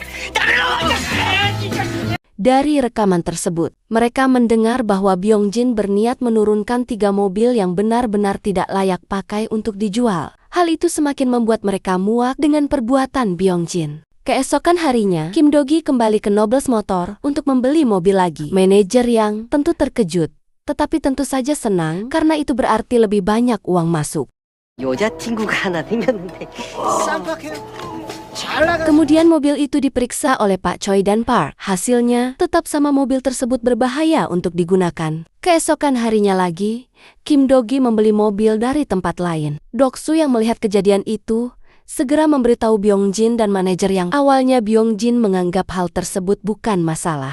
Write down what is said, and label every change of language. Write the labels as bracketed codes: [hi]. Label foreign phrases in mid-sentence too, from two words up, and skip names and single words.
[id] Dari rekaman tersebut, mereka mendengar bahwa Byung-jin berniat menurunkan 3 mobil yang benar-benar tidak layak pakai untuk dijual. Hal itu semakin membuat mereka muak dengan perbuatan Byung-jin. Keesokan harinya, Kim Do-gi kembali ke Nobles Motor untuk membeli mobil lagi. Manajer yang tentu terkejut, tetapi tentu saja senang karena itu berarti lebih banyak uang masuk. [ko] 여자친구가 하나 생겼는데 쌈박해요. [id] Kemudian mobil itu diperiksa oleh Pak Choi dan Park. Hasilnya, tetap sama mobil tersebut berbahaya untuk digunakan. Keesokan harinya lagi, Kim Do-gi membeli mobil dari tempat lain. Doksu yang melihat kejadian itu, segera memberitahu Byung-jin dan manajer yang awalnya Byung-jin menganggap hal tersebut bukan masalah.